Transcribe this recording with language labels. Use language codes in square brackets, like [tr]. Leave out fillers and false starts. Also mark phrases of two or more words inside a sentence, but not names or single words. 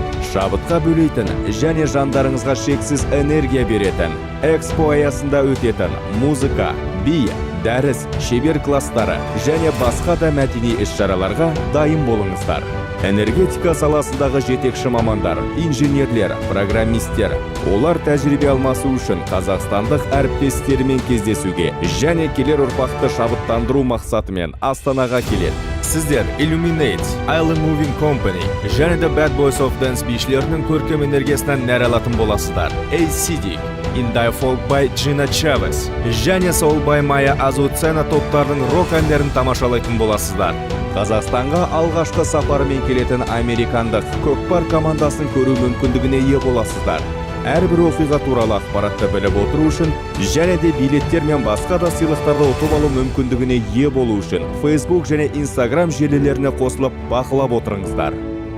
[kk] Шабытқа бөлейтін және жандарыңызға шексіз энергия беретін экспо аясында өтетін музыка, би, дәріс, шебер кластары және басқа да мәдени іс-шараларға дайын болыңыздар. Энергетика саласындағы жетекші мамандар, инженерлер, программистер, олар тәжірибе алмасу үшін қазақстандық әріптестерімен кездесуге және келер ұрпақты шабыттандыру мақсатымен Астанаға келеді. Сіздер Illuminate, Island Moving Company және The Bad Boys of Dance бишілерінің көркем энергиясынан нәр алатын боласыздар. ACD, Indie Folk by Gina Chavez және Soul by Maya Azucena топтарының рок әндерін тамашалайтын боласыздар. Қазақстанға алғашқы сапарымен келетін американдық көкпар командасын көру мүмкіндігіне ие боласыздар. Әрбір оқиға туралы ақпаратты біліп отыру үшін және де билеттер мен басқа да сыйлықтарды ұтып алу мүмкіндігіне ие болу үшін Facebook және Instagram желілеріне қосылып бақылап отырыңыздар.